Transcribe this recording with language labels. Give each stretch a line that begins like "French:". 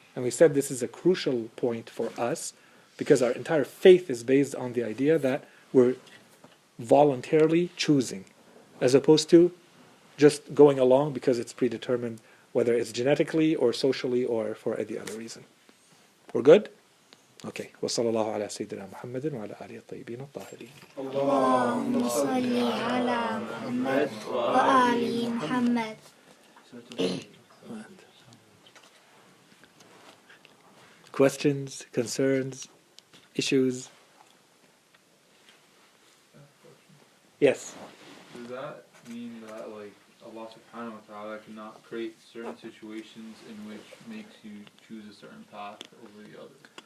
English: And we said this is a crucial point for us because our entire faith is based on the idea that we're voluntarily choosing as opposed to just going along because it's predetermined, whether it's genetically or socially or for any other reason. We're good? Okay.
Arabic: وصلى الله على سيدنا محمد وعلى آله الطيبين الطاهرين. اللهم صل على محمد وآل محمد.
English: Questions, concerns, issues? Yes. Does that mean that like Allah subhanahu wa ta'ala cannot create certain situations in which makes you choose a certain path over the other?